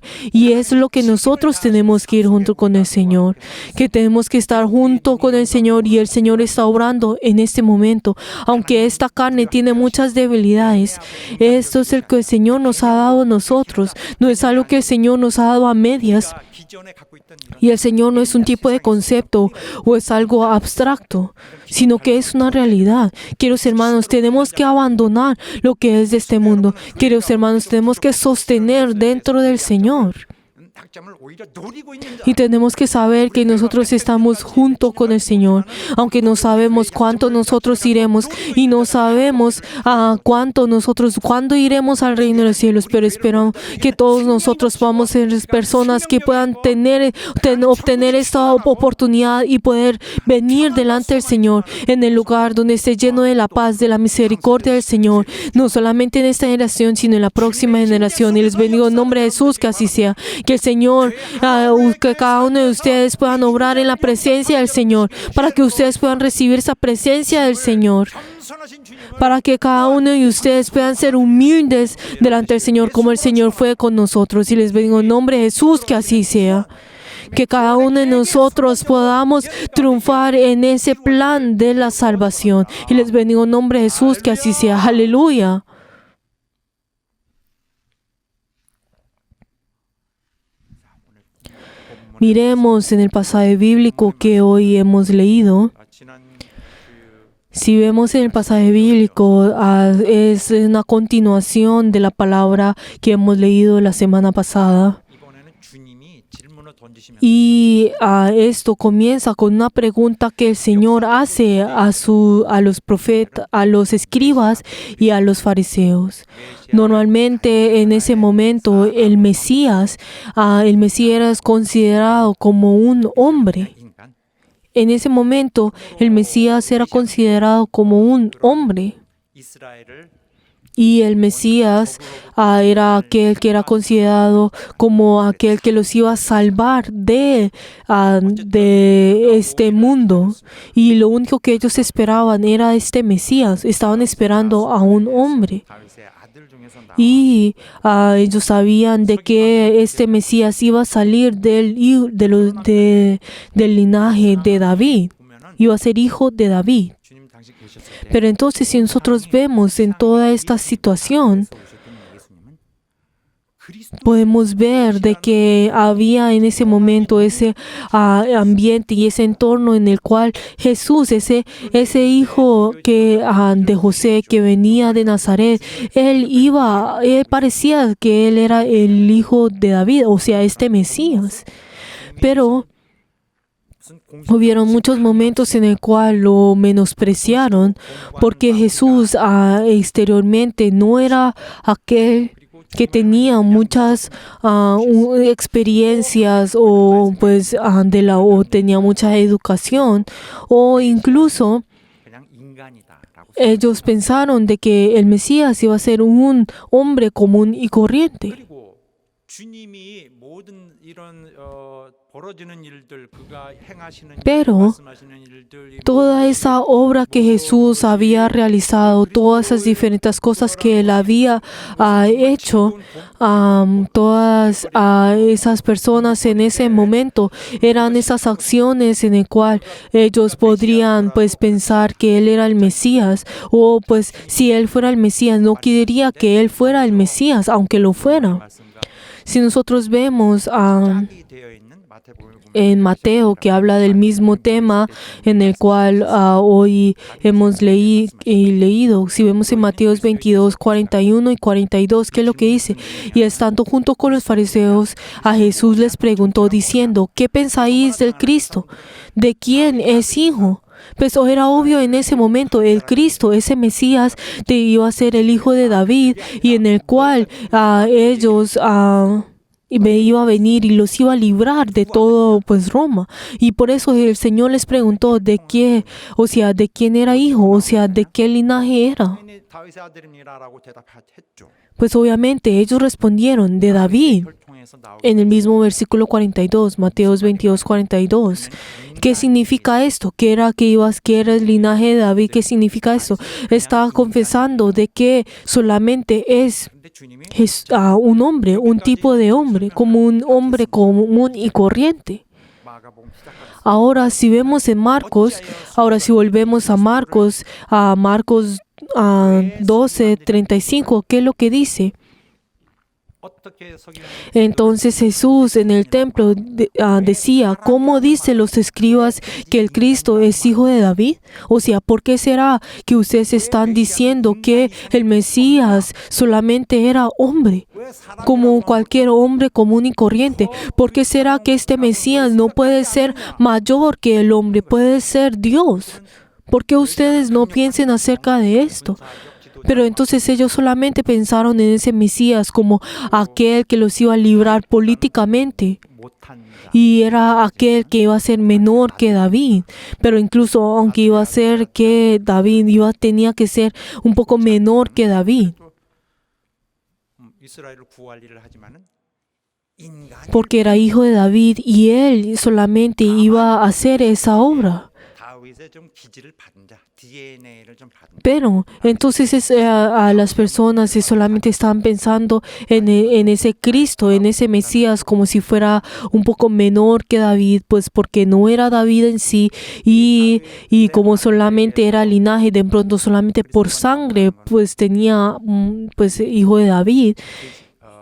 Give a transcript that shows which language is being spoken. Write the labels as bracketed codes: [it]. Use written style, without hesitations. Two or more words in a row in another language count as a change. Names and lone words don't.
[es] Y es lo que nosotros tenemos que ir junto con el Señor. Que tenemos que estar junto con el Señor, y el Señor está obrando en este momento. Aunque esta carne tiene muchas debilidades, esto es el que el Señor nos ha dado a nosotros. No es algo que el Señor nos ha dado a medias. [ko] 기존에 갖고 있던 이런 [es] Y el Señor no es un tipo de concepto o es algo abstracto, sino que es una realidad. Queridos hermanos, tenemos que abandonar lo que es de este mundo. Queridos hermanos, tenemos que sostener dentro del Señor. [ko] 학점을 오히려 노리고 있는 [es] Y tenemos que saber que nosotros estamos junto con el Señor, aunque no sabemos cuánto nosotros iremos y no sabemos cuándo iremos al reino de los cielos, pero espero que todos nosotros podamos ser personas que puedan obtener esta oportunidad y poder venir delante del Señor en el lugar donde esté lleno de la paz, de la misericordia del Señor, no solamente en esta generación, sino en la próxima generación. Y les bendigo en nombre de Jesús, que así sea. Que el Señor, que cada uno de ustedes puedan obrar en la presencia del Señor, para que ustedes puedan recibir esa presencia del Señor, [ko] 겸손하신 주님을 [es] para que cada uno de ustedes puedan ser humildes delante del Señor, como el Señor fue con nosotros. Y les bendigo en nombre de Jesús, que así sea. Que cada uno de nosotros podamos triunfar en ese plan de la salvación. Y les bendigo en nombre de Jesús, que así sea. Aleluya. Miremos en el pasaje bíblico que hoy hemos leído. [ko] 지난 [es] Si vemos en el pasaje bíblico, es una continuación de la palabra que hemos leído la semana pasada. [ko] 이번에는 주님이 질문을 던지시면서 [es] Y esto comienza con una pregunta que el Señor hace a los profetas, a los escribas y a los fariseos. Normalmente en ese momento el Mesías era considerado como un hombre. [ko] 인간 [es] En ese momento el Mesías era considerado como un hombre. [ko] 이스라엘을 [es] Y el Mesías era aquel que era considerado como aquel que los iba a salvar de este mundo. Y lo único que ellos esperaban era este Mesías. Estaban esperando a un hombre. [ko] 다윗의 아들 중에서 나온 [es] Y ellos sabían de que este Mesías iba a salir del linaje de David. [ko] 보면은 [es] Iba a ser hijo de David. [ko] 주님 당시 계셨을 때 [es] Pero entonces si nosotros vemos en toda esta situación, [ko] 오셨던 예수님은 그리스도 [es] podemos ver de que había en ese momento ese ambiente y ese entorno en el cual Jesús, ese hijo de José que venía de Nazaret, él parecía que él era el hijo de David, o sea, este Mesías. Pero [ko] 무슨 공식 [es] hubieron muchos momentos en el cual lo menospreciaron porque Jesús exteriormente no era aquel que tenía muchas experiencias o tenía mucha educación, o incluso [ko] 그냥 인간이다라고 [es] ellos pensaron de que el Mesías iba a ser un hombre común y corriente. [ko] 그리고 주님이 모든 이런 벌어지는 일들 그가 행하시는 [es] Pero [ko] 말씀하시는 일들 이 [es] toda esa obra que Jesús había realizado, todas esas diferentes cosas que él había hecho, todas esas personas en ese momento eran esas acciones en el cual ellos podrían pues pensar que él era el Mesías, o pues si él fuera el Mesías no quería que él fuera el Mesías, aunque lo fuera. [ko] 말씀과 [es] Si nosotros vemos [ko] 짝이 되어 있는 마태복음을 보면 [es] en Mateo, que habla del mismo tema en el cual hoy hemos leído. Si vemos en Mateo 22, 41 y 42, ¿qué es lo que dice? Y estando junto con los fariseos, a Jesús les preguntó diciendo, ¿qué pensáis del Cristo? ¿De quién es hijo? Pues era obvio en ese momento, el Cristo, ese Mesías, iba a ser el hijo de David, y en el cual ellos iba a venir y los iba a librar de todo pues Roma. Y por eso el Señor les preguntó de qué, o sea, de quién era hijo, o sea, de qué linaje era. [ko] 당연히 다윗의 아들이니라라고 대답했죠. [es] Pues obviamente ellos respondieron de David. [ko] 그걸 통해서 나오는 [es] En el mismo versículo 42, Mateos 22, 42. ¿Qué significa esto? ¿Qué era el linaje de David? ¿Qué significa esto? Estaba confesando de que solamente es [ko] 근데 주님이 [es] un hombre, un tipo de hombre, como un hombre común y corriente. [ko] 마가복음 시작하면서 [es] Ahora si vemos en Marcos, si volvemos a Marcos 12, 35, ¿qué es lo que dice? [ko] 어떻게 석유는 [es] Entonces Jesús en el templo decía, ¿cómo dicen los escribas que el Cristo es hijo de David? O sea, ¿por qué será que ustedes están diciendo que el Mesías solamente era hombre, [ko] 왜 사람이라고 [es] como cualquier hombre común y corriente? ¿Por qué será que este Mesías no puede ser mayor que el hombre, puede ser Dios? ¿Por qué ustedes no piensen acerca de esto? Pero entonces ellos solamente pensaron en ese Mesías como aquel que los iba a librar políticamente. [ko] 못한 자 [es] Y era aquel que iba a ser menor que David. Pero incluso aunque iba a ser que David tenía que ser un poco menor que David. [ko] 이스라엘을 구할 일을 하지만은 인간이 [es] Porque era hijo de David y él solamente iba a hacer esa obra. [ko] 다윗의 좀 기질을 받은 자 DNA를 좀 받은 자 [es] Pero entonces a las personas solamente estaban pensando en ese Cristo, en ese Mesías, como si fuera un poco menor que David, pues porque no era David en sí, y como solamente era linaje, de pronto solamente por sangre, pues tenía pues hijo de David.